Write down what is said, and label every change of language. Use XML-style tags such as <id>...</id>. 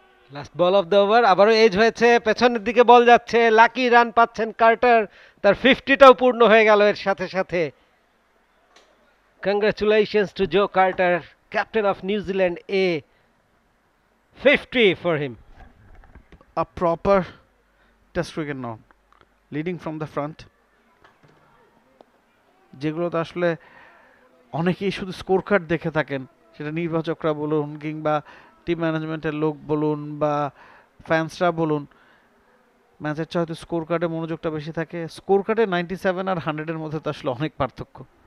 <bn>Last ball of the over, আবারও age হয়েছে, পেছনের দিকে বল যাচ্ছে, লাকি রান পাচ্ছেন কার্টার, তার 50টাও পূর্ণ হয়ে গেল এর সাথে সাথে।</bn> <en>Congratulations to Joe Carter, captain of New Zealand A, 50 for him. A proper test cricket now, leading from the front।</en> <bn>যেগুলোতে আসলে অনেকেই শুধু স্কোর কার্ড দেখে থাকেন, সেটা নির্বাচকরা বলুন কিংবা টিম ম্যানেজমেন্টের লোক বলুন বা ফ্যান্সরা বলুন, ম্যাচের চেয়ে হয়তো স্কোর কার্ডে মনোযোগটা বেশি থাকে। স্কোর কার্ডে 97 আর 100-এর মধ্যে তো আসলে অনেক পার্থক্য।</bn>